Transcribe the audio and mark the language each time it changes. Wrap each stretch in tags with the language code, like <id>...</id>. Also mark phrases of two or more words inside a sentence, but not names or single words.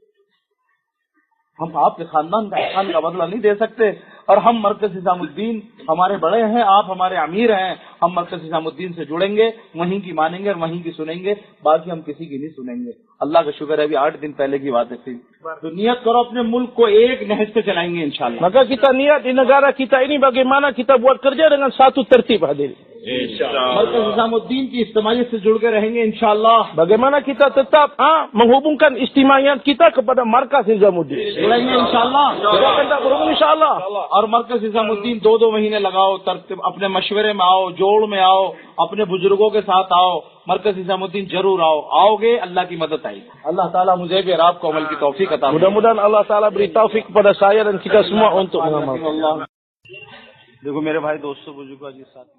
<ur>ہم آپ کے خاندان کا احسان کا بدلہ نہیں دے سکتے. اور ہم مرکز نظام الدین، ہمارے بڑے ہیں، آپ ہمارے امیر ہیں، ہم مرکز نظام الدین سے جڑیں گے، وہیں کی مانیں گے اور وہیں کی سنیں گے، باقی ہم کسی کی نہیں سنیں گے. اللہ کا شکر ہے، ابھی 8 دن پہلے کی بات تھی۔ تو نیت کرو اپنے ملک کو ایک نہج پے چلائیں گے ان شاء اللہ.</ur> <ms>Maka kita niat di negara kita ini bagaimana kita buat kerja dengan satu tertib hadir.</ms> <ur>مرکز نظام الدین کی اجتماعیت سے جڑ کے رہیں گے ان شاء اللہ.</ur> <ms>Bagaimana kita tetap menghubungkan istimaiyat kita kepada markas Nizamuddin.</ms> <ur>جڑیں گے ان شاء اللہ.</ur> <ms>Kita akan tak berhubung insyaallah.</ms> <ur>اور مرکز نظام الدین 2-2 مہینے لگاؤ، ترتیب اپنے مشورے میں آؤ، جوڑ میں آؤ، اپنے بزرگوں کے ساتھ آؤ، مرکز نظام الدین ضرور آؤ. آؤ گے اللہ کی مدد آئے گی. اللہ تعالیٰ مجھے بھی اور آپ کو عمل کی توفیق عطا فرمائے.</ur> <ms>Mudah-mudahan Allah Taala beri taufik kepada saya dan kita semua untuk mengamalkan.</ms> <ur>دیکھو میرے بھائی دوستوں بزرگوں جی ساتھ</ur>